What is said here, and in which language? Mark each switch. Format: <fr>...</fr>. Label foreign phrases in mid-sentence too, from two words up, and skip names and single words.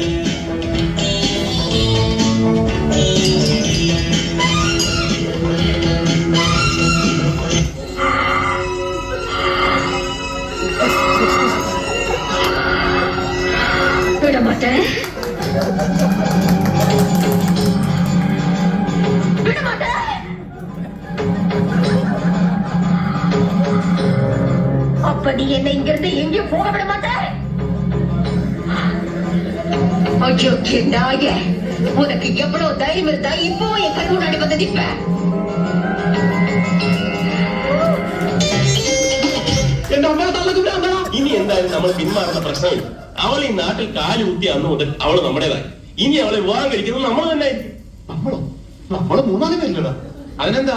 <ml>വിടമാട്ടെ.</ml> <ta>அப்ப நீ என்ன இங்க இருந்து எங்கேயும் போக விட மாட்ட. ஐயோ நாய, உனக்கு எவ்வளவு தைரியம் இருந்தா இப்போ என் கண் முன்னாடி வந்து நிப்ப.</ta> <ml>ഇനി എന്തായാലും നമ്മൾ പിന്മാറുന്ന പ്രശ്നമില്ല. അവൾ ഈ നാട്ടിൽ കാല് കുത്തി അന്ന് മുതൽ അവള് നമ്മുടേതായി. ഇനി അവളെ വിവാഹം കഴിക്കുന്നത് നമ്മൾ തന്നെ ആയിരിക്കും. നമ്മള് 3 പേരില്ലടാ. അതിനെന്താ?</ml>